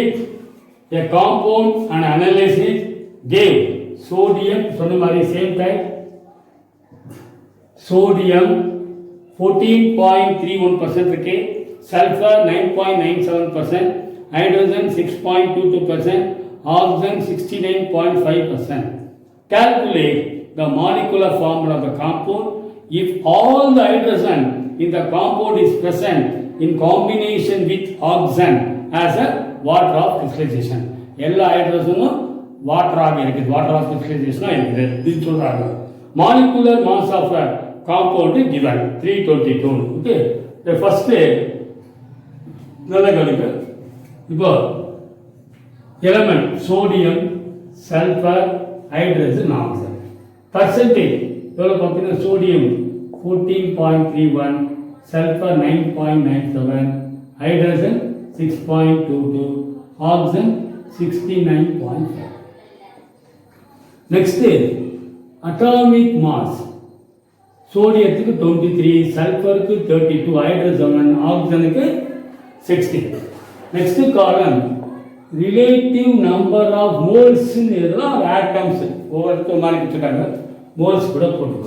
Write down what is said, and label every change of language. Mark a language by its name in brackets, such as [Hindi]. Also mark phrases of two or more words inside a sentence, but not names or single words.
[English] A compound and analysis gave sodium, same type, sodium 14.31%, sulfur 9.97%, hydrogen 6.22%, oxygen 69.5%. Calculate the molecular formula of the compound if all the hydrogen in the compound is present in combination with oxygen as a water of crystallization. [Tamil] எல்லா ஹைட்ரஜனும் வாட்டராக இருக்குது, [English] water of crystallization [Tamil] இருக்குது அப்படின்னு சொல்கிறாங்க. [English] molecular mass of a compound given 322. okay, first [Tamil] நல்லா கவனிங்க. [English] இப்போ element sodium, sulfur, hydrogen, oxygen. [Tamil] பர்சன்டேஜ் எவ்வளோ பார்த்தீங்கன்னா சோடியம் 14.31, [English] sulfur 9.97, hydrogen 6.22, oxygen 69.5. Next atomic mass. [Tamil] சோடியத்துக்கு 23, சல்ஃபருக்கு 32, ஹைட்ரஜன் ஆக்சிஜனுக்கு 16. [English] next column relative number of moles atoms [Tamil] ஒவ்வொருத்தர் மாதிரி வச்சுட்டாங்க, [English] மோல்ஸ் [Tamil] கூட போட்டுக்கோ.